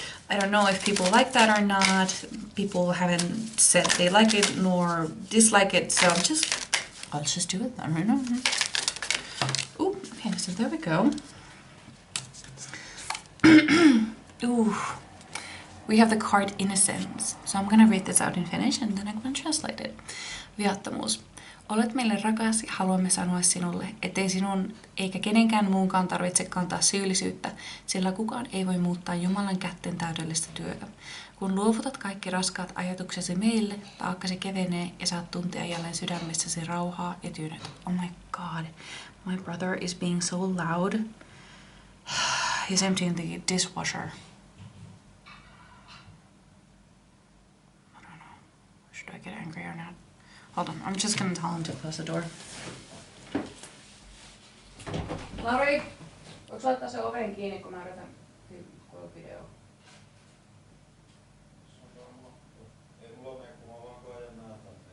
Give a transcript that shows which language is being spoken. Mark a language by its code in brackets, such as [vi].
[en] I don't know if people like that or not. People haven't said they like it nor dislike it, so I'll just do it then, right now. Ooh, okay, so there we go. Ooh, we have the card Innocence. So I'm gonna read this out in Finnish and then I'm gonna translate it. [fi] Viattomuus. Olet meille rakas ja haluamme sanoa sinulle, ettei sinun eikä kenenkään muunkaan tarvitse kantaa syyllisyyttä, sillä kukaan ei voi muuttaa Jumalan kätten täydellistä työtä. Kun luovutat kaikki raskaat ajatuksesi meille, taakkasi kevenee ja saat tuntea jälleen sydämessäsi rauhaa ja tyynettä. [en] Oh my god, my brother is being so loud. He's emptying the dishwasher. I don't know. Should I get angry or not? Hold on, I'm just gonna tell him to close the door. [fi] Lauri, voiko laittaa se oven kiinni, kun mä yritän kuulla videoa? Ei mulla mene, kun mä vaan koen näytän.